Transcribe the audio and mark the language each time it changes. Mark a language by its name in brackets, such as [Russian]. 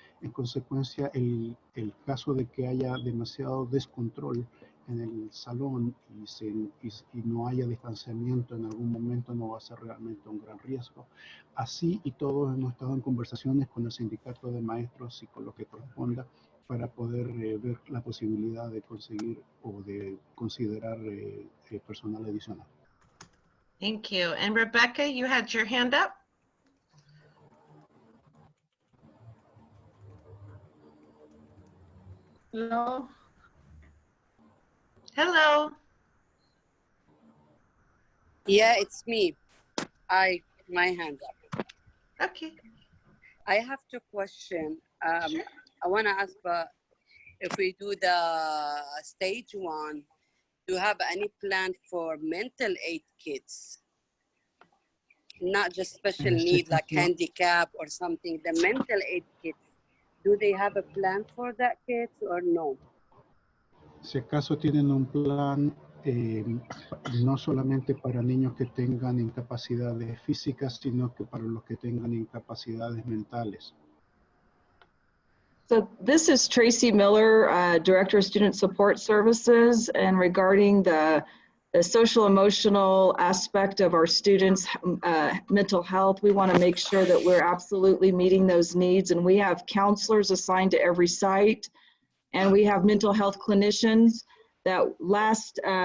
[Spanish] En consecuencia, el caso de que haya demasiado descontrol en el salón y no haya distanciamiento en algún momento no va a ser realmente un gran riesgo. Así y todos hemos estado en conversaciones con el sindicato de maestros y con lo que corresponda para poder ver la posibilidad de conseguir o de considerar personal adicional. [English] Thank you. And Rebecca, you had your hand up? Hello. Hello. Yeah, it's me. My hand up. Okay. I have two questions. Sure. I want to ask, if we do the stage 1, do you have any plan for mental aid kids? Not just special need like handicap or something. The mental aid kids, do they have a plan for that kids or no? [Spanish] Si acaso tienen un plan no solamente para niños que tengan incapacidades físicas, sino que para los que tengan incapacidades mentales. [English] So this is Tracy Miller, Director of Student Support Services, and regarding the social emotional aspect of our students' mental health, we want to make sure that we're absolutely meeting those needs, and we have counselors assigned to every site, and we have mental health clinicians that last